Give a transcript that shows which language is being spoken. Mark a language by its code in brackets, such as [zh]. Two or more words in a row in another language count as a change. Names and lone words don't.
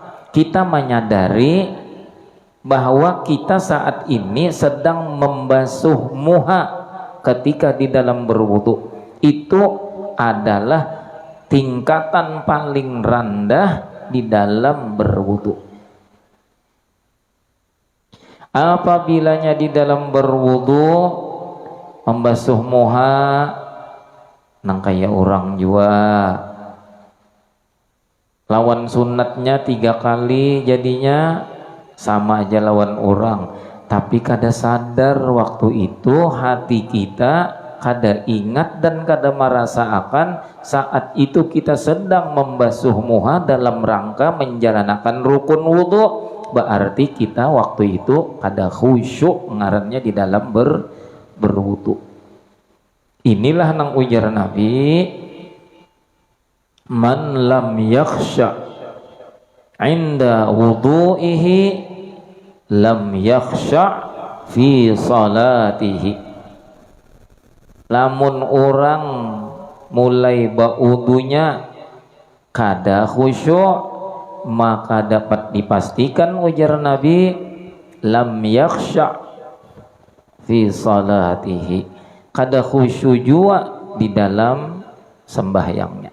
[id] Kita menyadari bahwa kita saat ini sedang membasuh muha ketika di dalam berwudu. Itu adalah tingkatan paling rendah di dalam berwudu. [bjn] Apabila di dalam berwudu membasuh muha nang kaya orang jua, lawan sunatnya 3 kali jadinya sama aja lawan orang, tapi kada sadar waktu itu hati kita kada ingat dan kada merasakan saat itu kita sedang membasuh muha dalam rangka menjalankan rukun wudu. Berarti kita waktu itu kada khusyuk ngarannya di dalam berwudu. Inilah nang ujar Nabi, [ar] من لم يخشع عند وضوئه لم يخشع في صلاته. [bjn] Lamun orang mulai baudunya kada khusyuk, maka dapat dipastikan ujar Nabi, [ar] لم يخشع في صلاته, [bjn] kada khusyuk juga di dalam sembahyangnya.